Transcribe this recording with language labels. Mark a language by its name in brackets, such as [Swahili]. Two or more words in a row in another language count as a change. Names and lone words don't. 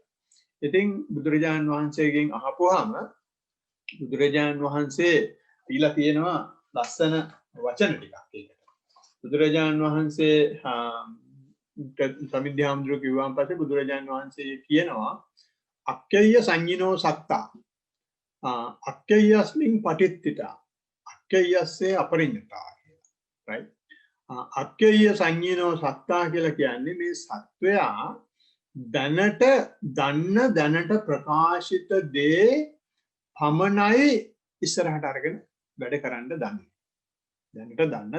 [Sinhala] ඉතින් බුදුරජාණන් වහන්සේගෙන් අහපුවාම බුදුරජාණන් වහන්සේ දීලා තියෙනවා ලස්සන වචන ටිකක් ඒකට. බුදුරජාණන් වහන්සේ සමිද්ධි හාමුදුරුවෝ කිව්වාන් පස්සේ බුදුරජාණන් වහන්සේ කියනවා [Pali] අක්කේය සංඤිනෝ සත්තා අක්කේයස්මින් පටිච්චිතා අක්කේයස්සේ අපරිඤ්ඤතා [Sinhala] කියලා. right? [Pali] අක්කේය සංඤිනෝ සත්තා [Sinhala] කියලා කියන්නේ මේ සත්වයා දැනට ප්‍රකාශිත දේ පමණයි ඉස්සරහට අරගෙන වැඩ කරන්න දන්නේ.